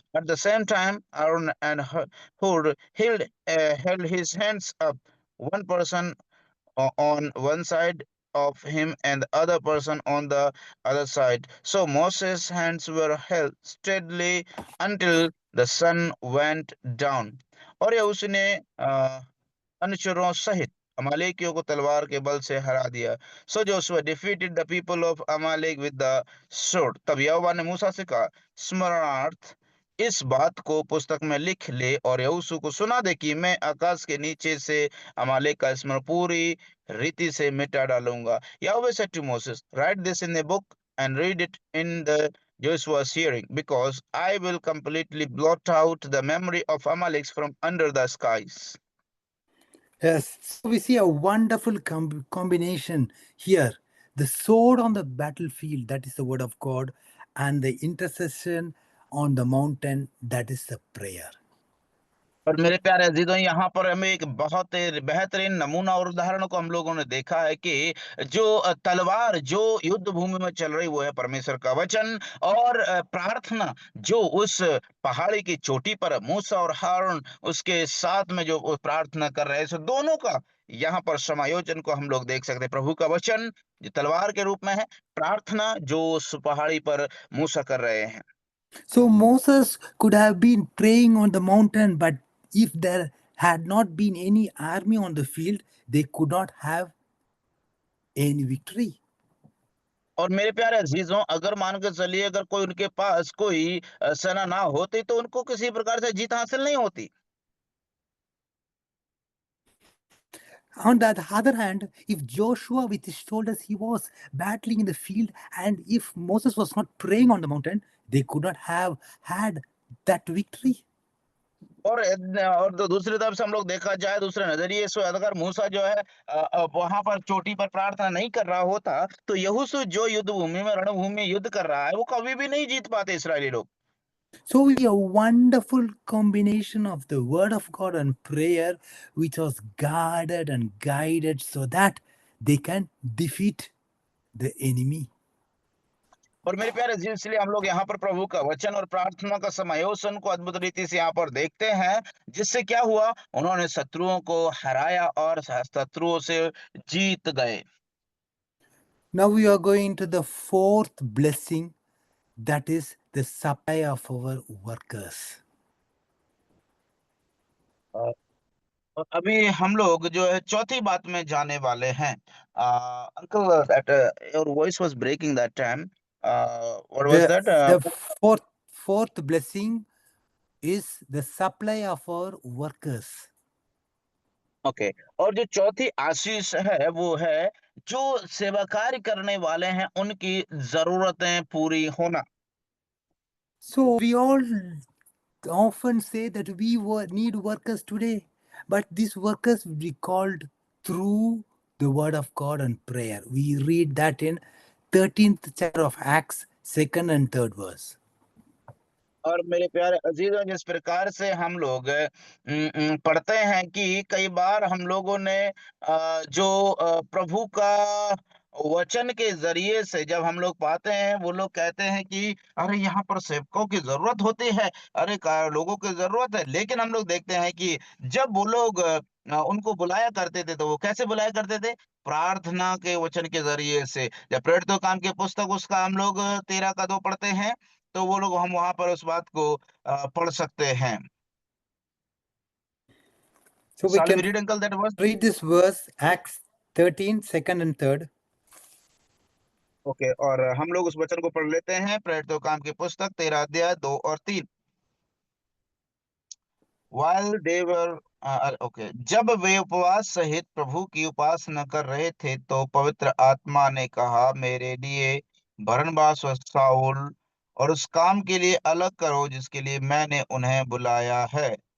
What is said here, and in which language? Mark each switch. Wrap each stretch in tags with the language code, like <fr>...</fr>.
<en>At the same time, Aaron and Hur held his hands up, one person on one side of him and the other person on the other side. So Moses' hands were held steadily until the sun went down.</en> <hi>और यह उसने अनुचरों सहित अमालेकियों को तलवार के बल से हरा दिया।</hi> <en>So Joshua defeated the people of Amalek with the sword.</en> <hi>तब यहोवा ने मूसा से कहा, स्मरणार्थ इस बात को पुस्तक में लिख ले और यहोशू को सुना दे कि मैं आकाश के नीचे से अमालेक का स्मरण पूरी रीति से मिटा डालूंगा।</hi> <en>Yahweh said to Moses, write this in a book and read it in the Joshua's hearing, because I will completely blot out the memory of Amalek from under the skies. Yes, so we see a wonderful combination here. The sword on the battlefield, that is the word of God, and the intercession on the mountain, that is the prayer.</en> <hi>और मेरे प्यारे अजीजों, यहाँ पर हमें एक बहुत बेहतरीन नमूना और उदाहरण को हम लोगों ने देखा है कि जो तलवार जो युद्ध भूमि में चल रही वो है परमेश्वर का वचन, और प्रार्थना जो उस पहाड़ी की चोटी पर मूसा और हारून उसके साथ में जो वो प्रार्थना कर रहे हैं, सो दोनों का यहाँ पर समायोजन को हम लोग देख सकते हैं। प्रभु का वचन जो तलवार के रूप में है, प्रार्थना जो उस पहाड़ी पर मूसा कर रहे हैं।</hi> <en>So Moses could have been praying on the mountain, but if there had not been any army on the field, they could not have any victory.</en> <hi>और मेरे प्यारे अजीजों, अगर मान के चलिए अगर कोई उनके पास कोई सेना ना होती तो उनको किसी प्रकार से जीत हासिल नहीं होती।</hi> <en>On the other hand, if Joshua with his shoulders, he was battling in the field, and if Moses was not praying on the mountain, they could not have had that victory.</en> <hi>और दूसरी तरफ से हम लोग देखा जाए दूसरे नजरिए से, अगर मूसा जो है वहां पर चोटी पर प्रार्थना नहीं कर रहा होता तो यहोशू जो युद्ध भूमि में रणभूमि में युद्ध कर रहा है वो कभी भी नहीं जीत पाते इस्राएली लोग।</hi> <en>So we a wonderful combination of the word of God and prayer, which was guarded and guided so that they can defeat the enemy.</en> <hi>और मेरे प्यारे जी, इसलिए हम लोग यहाँ पर प्रभु का वचन और प्रार्थना का समायोजन को अद्भुत रीति से यहाँ पर देखते हैं, जिससे क्या हुआ, उन्होंने शत्रुओं को हराया और शत्रुओं से जीत गए।</hi> <en>Now we are going to the fourth blessing, that is the supply of our workers.</en> <hi>और अभी हम लोग जो है चौथी बात में जाने वाले हैं।</hi> <en>Uncle, that your voice was breaking that time, what was that? The fourth blessing is the supply of our workers.</en> <hi>Okay, और जो चौथी आशीष है वो है जो सेवा कार्य करने वाले हैं उनकी जरूरतें पूरी होना।</hi> <en>So we all often say that we need workers today, but these workers will be called through the word of God and prayer. We read that in 13th chapter of Acts, 2nd and 3rd verse.</en> <hi>और मेरे प्यारे अजीजों, जिस प्रकार से हम लोग पढ़ते हैं कि कई बार हम लोगों ने जो प्रभु का वचन के जरिए से जब हम लोग पाते हैं, वो लोग कहते हैं कि अरे यहाँ पर सेवकों की जरूरत होती है, अरे लोगों की जरूरत है। लेकिन हम लोग देखते हैं कि जब वो लोग उनको बुलाया करते थे तो वो कैसे बुलाया करते थे? प्रार्थना के वचन के जरिए से। जब प्रेरितों काम की पुस्तक उसका हम लोग 13 का 2 पढ़ते हैं तो वो लोग हम वहां पर उस बात को पढ़ सकते हैं।</hi> <en>So we Shall we can read, uncle, that verse? read this verse, Acts 13, 2nd and 3rd.</en> <hi>Okay, और हम लोग उस वचन को पढ़ लेते हैं। प्रेरितों काम की पुस्तक 13 अध्याय 2 और 3।</hi> <en>While they were</en> <hi>ओके, जब वे उपवास सहित प्रभु की उपासना कर रहे थे तो पवित्र आत्मा ने कहा, मेरे लिए बरनबास और शाऊल और उस काम के लिए अलग करो जिसके लिए मैंने उन्हें बुलाया है।</hi>